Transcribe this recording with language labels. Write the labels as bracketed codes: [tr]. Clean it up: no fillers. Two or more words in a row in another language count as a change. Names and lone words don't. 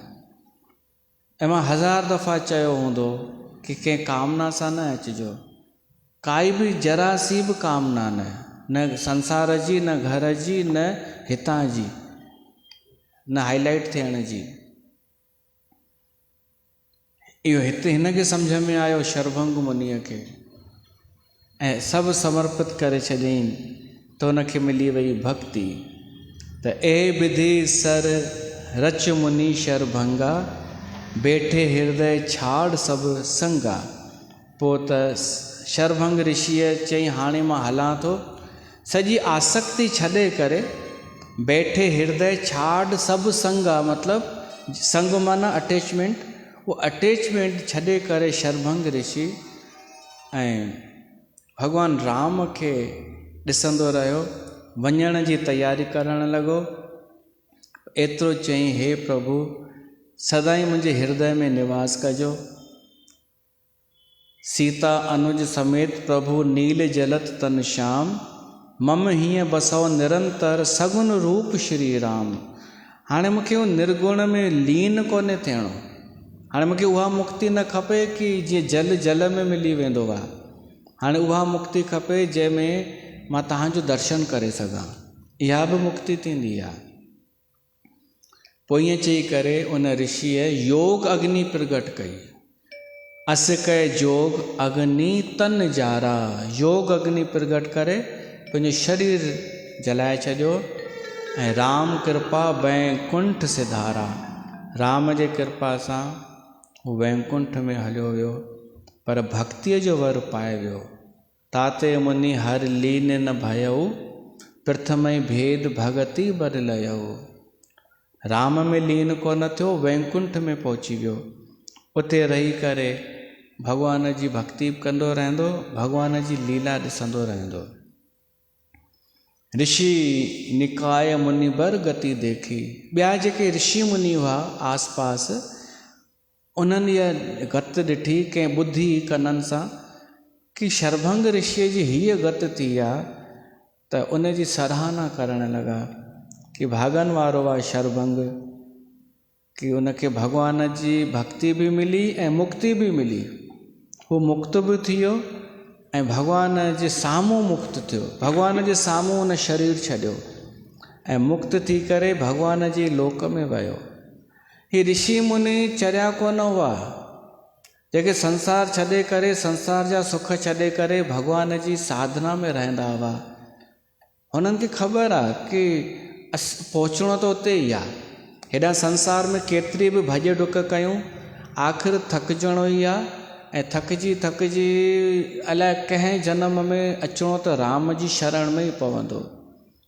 [sd] ऐं मां 1000 दफ़ा चयो हूंदो कि कंहिं कामना सां न अचिजो, काई बि जरा सी बि कामना न संसार जी, न घर जी, न हितां जी, न हाईलाइट थियण जी। इहो हिते हिन खे सम्झ में आयो शरभंग मुनीअ खे, ऐं सभु समर्पित करे छॾियईं त हुनखे मिली वई भक्ति। [awa] त ए विधि सर रच मुनि शरभंगा, बेठे हृदय छाड़ सभु संगा। [sd] पोइ त शरभंग ऋषिअ चई हाणे मां हलां थो, सॼी आसक्ति छॾे करे, [awa] बेठे हृदय छाड़ सभु संगा, [sd] मतिलबु संग माना अटैचमेंट, वो अटैचमेंट छॾे करे शरभंग ऋषि ऐं भॻवान राम खे ॾिसंदो रहियो, वञण जी तयारी करणु लॻो। एतिरो चई, हे प्रभु सदाईं मुंहिंजे हृदय में निवास कजो। [awa] सीता अनुज समेत प्रभु नील जलत तन श्याम, मम हीअं बसो निरंतर सगुन रूप श्री राम। [sd] हाणे मूंखे उहो निर्गुण में लीन कोन्हे थियणो। हाणे मूंखे उहा मुक्ति न खपे कि जीअं जल में मिली वेंदो आहे। हाणे उहा मुक्ति खपे जंहिंमें मां तव्हांजो दर्शन करे सघां, इहा बि मुक्ति थींदी आहे। पोइ ईअं चई करे उन ऋषिअ योग अग्नि प्रगट कई। [awa] अस कय जोग अग्नि तन जारा। [sd] योग अग्नि प्रगट करे पंहिंजो शरीर जलाए छॾियो ऐं [awa] राम कृपा वैकुंठ सिधारा। [sd] राम जे कृपा सां हू वैकुंठ में हलियो वियो, पर भक्तिअ जो वर पाए वियो। [awa] ताते मुनि हर लीन न भयऊ, प्रथमई भेद भगति बदलयऊ। [sd] राम में लीन कोन थियो, वैकुंठ में पहुची वियो। उते रही करे भॻवान जी भक्ति कंदो रहंदो, भॻवान जी लीला ॾिसंदो रहंदो। [awa] ऋषि निकाय मुनि बर गति देखी। [sd] ॿिया जेके ऋषि मुनि हुआ आसपास, उन्हनि इहा गति ॾिठी कंहिं ॿुधी कननि सां कि शरभंग ऋषिअ जी हीअ गति थी आहे, त उन जी सराहना करणु लॻा कि भागन वारो आहे शरभंग, कि उनखे भॻवान जी भक्ति बि मिली ऐं मुक्ति बि मिली। हू मुक्त बि थी वियो ऐं भॻवान जे साम्हूं मुक्त थियो। भॻवान जे साम्हूं उन शरीर छॾियो ऐं मुक्त थी करे भॻवान जे लोक में वियो। ही ऋषि मुनि चरिया कोन हुआ जेके संसार छॾे करे, संसार जा सुख छॾे करे भॻवान जी साधना में रहंदा हुआ। हुननि खे ख़बर आहे कि पहुचणो त उते ई आहे। हेॾा संसार में केतिरी बि भॼ डुक कयूं, आख़िर थकिजणो ई आहे ऐं थकिजी अलाए कंहिं जन्म में अचिणो त राम जी शरण में ई पवंदो।